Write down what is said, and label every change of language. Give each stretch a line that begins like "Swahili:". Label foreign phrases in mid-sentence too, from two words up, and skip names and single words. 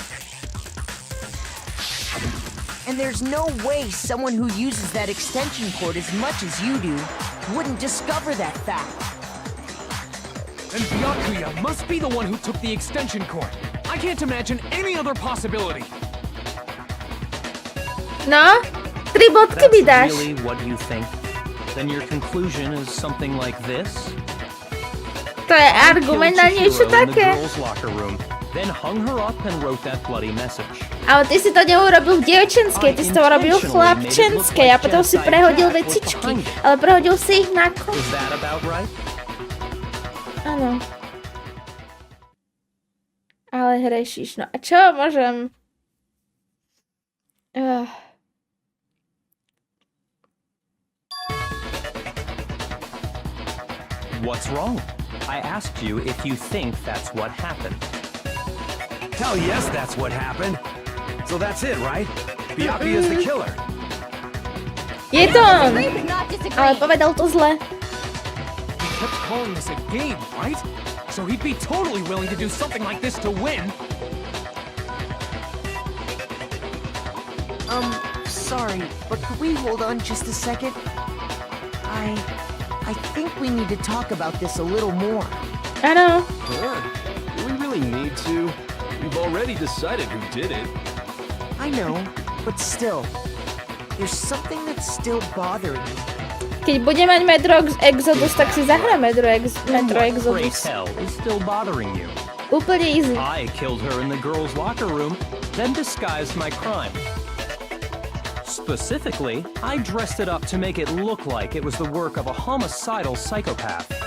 English: And there's no way someone who uses that extension cord as much as you do wouldn't discover that fact. And Byakuya must be the one who took the extension cord. I can't imagine any other possibility.
Slovak: No, 3 bodky mi dáš.
English: That's really what you think? Then your conclusion is something like this?
Slovak: To je argument na niečo
English: Chihiro in the
Slovak: také.
English: girls' locker room, then hung her up and wrote that bloody message.
Slovak: Ale ty si to neurobil v dievčenskej, ty si to urobil v chlapčenskej a potom si prehodil vecičky. Ale prehodil si ich na kon.
English: Is that about right?
Slovak: Áno. Ale hrešíš, no a čo môžem?
English: What's wrong? I asked you if you think that's what happened. Hell yes, that's what happened. So that's it, right? Byakuya's the killer.
Slovak: Je to on,
English: Agree but not disagree.
Slovak: ale povedal to zle.
English: He kept calling this a game, right? So he'd be totally willing to do something like this to win. Sorry, but could we hold on just a second? I think we need to talk about this a little more.
Slovak: Áno.
English: Huh? Do we really need to? We've already decided who did it. I know, but still, there's something that's still bothering me.
Slovak: Keď bude mať Metro Exodus, tak si zahra Metro
English: Pray Exodus. tell is still bothering you.
Slovak: Úplne easy.
English: I killed her in the girls' locker room, then disguised my crime. Specifically, I dressed it up to make it look like it was the work of a homicidal psychopath.